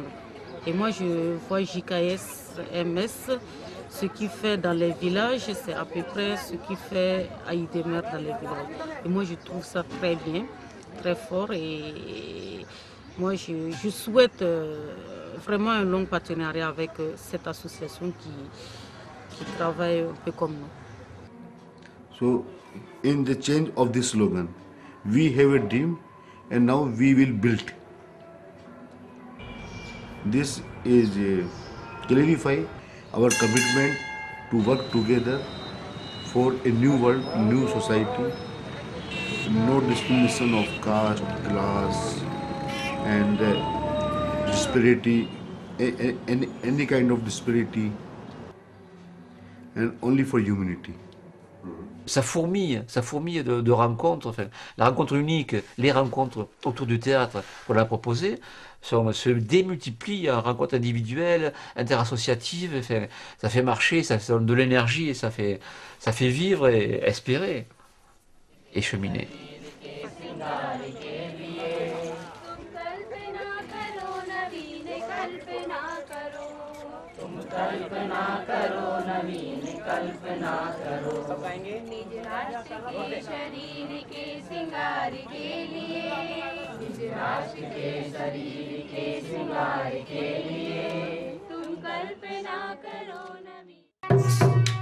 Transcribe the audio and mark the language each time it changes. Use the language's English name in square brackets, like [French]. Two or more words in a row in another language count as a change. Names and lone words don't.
[French] Et moi je vois JKS, MS, ce qu'il fait dans les villages, c'est à peu près ce qu'il fait à IDMR dans les villages. Et moi je trouve ça très bien, très fort, et moi je souhaite vraiment un long partenariat avec cette association qui travaille un peu comme nous. [English] So, in the change of this slogan, we have a dream and now we will build. This is clarify our commitment to work together for a new world, new society. No discrimination of caste, class, and disparity, any kind of disparity, and only for humanity. [French] Ça fourmille de rencontres, enfin, la rencontre unique, les rencontres autour du théâtre qu'on a proposées se démultiplient en rencontres individuelles, interassociatives, enfin, ça fait marcher, ça donne de l'énergie et ça fait vivre et espérer et cheminer. [Hindi] कल्पना करो नवीन कल्पना करो निज राष्ट्र के शरीर के सिंगार के लिए निज राष्ट्र के शरीर के सिंगार के लिए तुम कल्पना करो नवीन